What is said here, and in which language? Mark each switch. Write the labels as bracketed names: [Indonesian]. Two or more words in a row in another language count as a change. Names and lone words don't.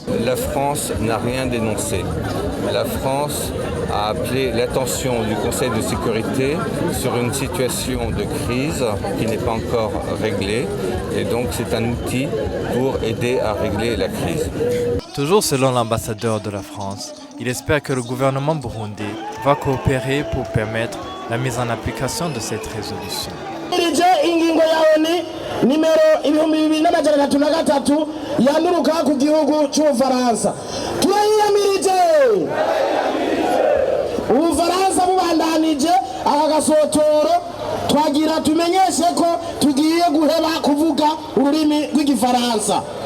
[French] La France n'a rien dénoncé. La France a appelé l'attention du Conseil de sécurité sur une situation de crise qui n'est pas encore réglée et donc c'est un outil pour aider à régler la crise. Toujours selon l'ambassadeur de la France, il espère que le gouvernement burundais va coopérer pour permettre la mise en application de cette résolution. [Rundi] ingingo ya ONU nimero 2233 yanduruka ku gihugu cy'Ubufaransa turayiyamirije Ubufaransa bubandanije aka gasotoro twagira tumenyeshe ko tugiye guheba kuvuga ururimi rw'igifaransa.